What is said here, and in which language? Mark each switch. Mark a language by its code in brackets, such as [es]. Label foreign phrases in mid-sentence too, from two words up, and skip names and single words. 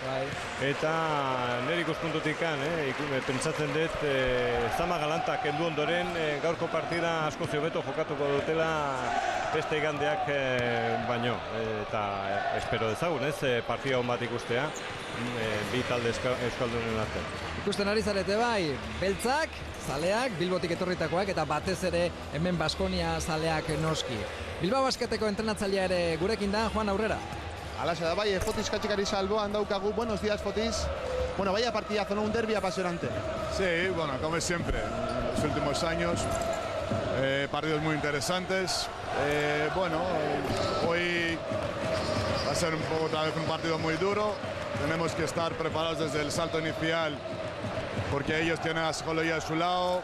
[eu] Eta nire ikuspuntutikan, pentsatzen dut Zama Galanta kendu ondoren gaurko partida asko hobeto jokatuko dutela beste igandeak baino, eta espero dezagun, ez, partida hon bat ikustea, bi talde euskaldunen artean. Ikusten ari zarete bai, beltzak, zaleak, Bilbotik etorritakoak eta batez ere hemen Baskonia zaleak noski. Bilbao Basketeko entrenatzailea ere gurekin da, Juan, aurrera. Alaxe da bai, Fotis Katxikarisa alboan daukagu. [es] Buenos días, Fotis. Bueno, vaya partidazo, ¿no? Un derbi apasionante. Sí, bueno, como siempre, en los últimos años, partidos muy interesantes. Bueno, hoy va a ser otra vez un partido muy duro. Tenemos que estar preparados desde el salto inicial porque ellos tienen la psicología a su lado.